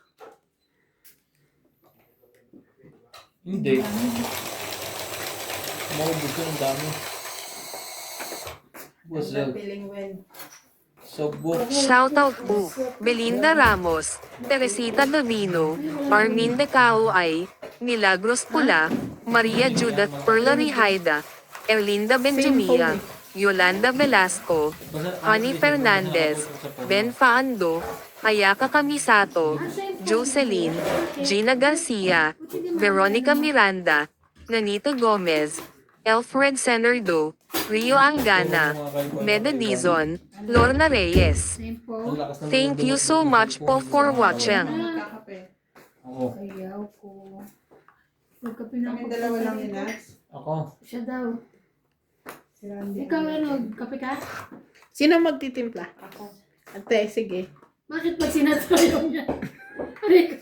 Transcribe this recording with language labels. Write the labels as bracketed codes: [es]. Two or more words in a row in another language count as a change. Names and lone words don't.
[tl] Hindi. Maubos ko ang dami. Busog. [en] Feeling when [tl] Sabot. Shoutout po, Belinda Ramos, Teresita Davino, Armin De Cauay, Milagros Pula, Maria Judith Perlari Haida, Erlinda Benjamia, Yolanda Velasco, Honey Fernandez, Ben Faando, Ayaka Kamisato, Jocelyn, Gina Garcia, Veronica Miranda, Nanita Gomez, Alfred Senardo, Rio Angana, Meda Dizon, Lorna Reyes. Same po. Ang lakas ng [en] Thank you so much po for watching. [tl] magkakape. Ako. Ayaw ko. Magkape na Kami ako. dalawa lang ni Nats. Ako. Siya daw. Si Randy. Ikaw ano, kape ka? Sino magtitimpla? Ako. Ate, sige. Bakit pag sinats ayaw niya? Aray ko.